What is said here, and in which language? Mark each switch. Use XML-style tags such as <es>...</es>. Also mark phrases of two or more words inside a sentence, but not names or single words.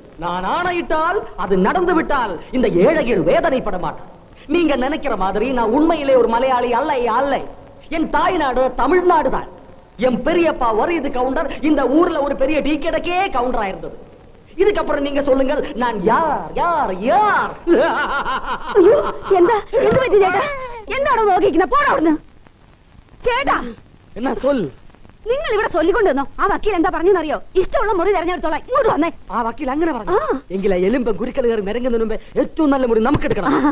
<ta>நான் ஆணையிட்டால் அது நடந்து விட்டால் இந்த ஏழைகள் வேதனைப்பட மாட்டார். நீங்க நினைக்கிற மாதிரி நான் உண்மையிலே ஒரு மலையாளி அல்ல அல்ல. என் தாய்நாடு தமிழ்நாடு தான். என் பெரியப்பா வரிது கவுண்டர் இந்த ஊர்ல ஒரு பெரிய டீ கடைக்கே கவுண்டரா இருந்தது. இதுக்கப்புறம் நீங்க சொல்லுங்கள் நான் யார் யார் யார்?</ta> <ml>എന്താണോ നോക്കിക്കുന്നത്? പോടാ അവിടുന്ന്. ചേട്ടാ</ml> <ta>എന്നാ சொல்.</ta> <ml>നിങ്ങൾ ഇവിടെ ചൊല്ലിക്കൊണ്ടുവന്നോ? ആ വക്കീൽ എന്താ പറഞ്ഞെന്നറിയോ? ഇഷ്ടമുള്ള മുറി തെരഞ്ഞെടുത്തോളാം. ഇങ്ങോട്ട് വന്നേ. ആ വക്കീൽ അങ്ങനെ പറഞ്ഞു. എങ്കിലെ എലുമ്പം കുരുക്കൾ കയറി നിരങ്ങുന്നതിന് മുമ്പേ ഏറ്റവും നല്ല മുറി നമുക്ക് എടുക്കണം.</ml>